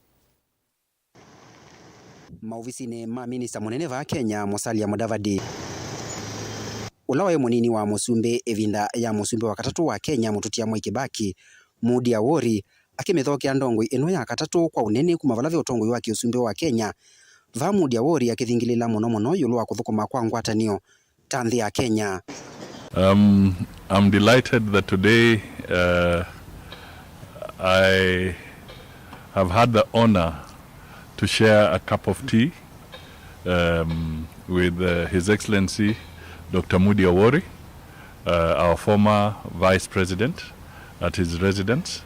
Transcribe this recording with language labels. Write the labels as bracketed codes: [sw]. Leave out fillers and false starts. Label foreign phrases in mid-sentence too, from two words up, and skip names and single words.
[kam] Mauvisi ma minista munene va Kenya Musalia Mudavadi ulawe munini wa musumbe evinda ya musumbe wa katatu wa Kenya Mututia Moi Kibaki Mudi Awori akimethokia ndongo eno ya katatu kwa unene kumavala utongo wake usumbe wa Kenya va Mudi Awori akithingilila muno yulwa kuthukuma kwa ngwatanio tanthi ya Kenya. [en] I'm delighted that today I have had the honor to share a cup of tea with His Excellency Dr. Mudi Awori, our former Vice President, at his residence.